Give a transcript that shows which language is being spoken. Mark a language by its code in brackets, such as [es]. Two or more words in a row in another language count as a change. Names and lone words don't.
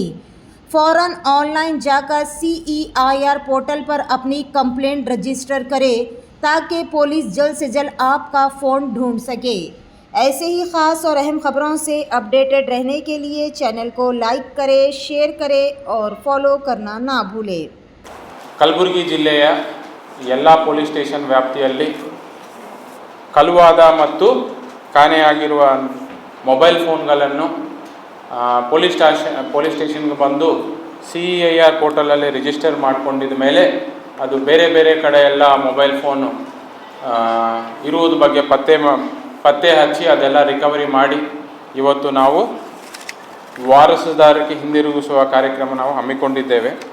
[hi] फ़ौरन ऑनलाइन जाकर CEIR पोर्टल पर अपनी कंप्लेंट रजिस्टर करें ताकि पुलिस जल्द से जल्द आपका फ़ोन ढूंढ सके। ऐसे ही ख़ास और अहम खबरों से अपडेटेड रहने के लिए चैनल को लाइक करें, शेयर करें और फॉलो करना ना भूलें। [kn] ಕಲಬುರಗಿ ಜಿಲ್ಲೆಯ ಎಲ್ಲ [en] police station [kn] ವ್ಯಾಪ್ತಿಯಲ್ಲಿ ಕಳುವಾದ ಮತ್ತು ಕಾಣೆಯಾಗಿರುವ ಮೊಬೈಲ್ ಫೋನ್ಗಳನ್ನು ಪೊಲೀಸ್ ಸ್ಟೇಷನ್ಗೆ ಬಂದು CEIR ಪೋರ್ಟಲಲ್ಲಿ ರಿಜಿಸ್ಟರ್ ಮಾಡಿಕೊಂಡಿದ ಮೇಲೆ ಅದು ಬೇರೆ ಬೇರೆ ಕಡೆ ಎಲ್ಲ ಮೊಬೈಲ್ ಫೋನು ಇರುವುದು ಬಗ್ಗೆ ಪತ್ತೆ ಹಚ್ಚಿ ಅದೆಲ್ಲ ರಿಕವರಿ ಮಾಡಿ ಇವತ್ತು ನಾವು ವಾರಸುದಾರರಿಗೆ ಹಿಂದಿರುಗಿಸುವ ಕಾರ್ಯಕ್ರಮ ನಾವು ಹಮ್ಮಿಕೊಂಡಿದ್ದೇವೆ.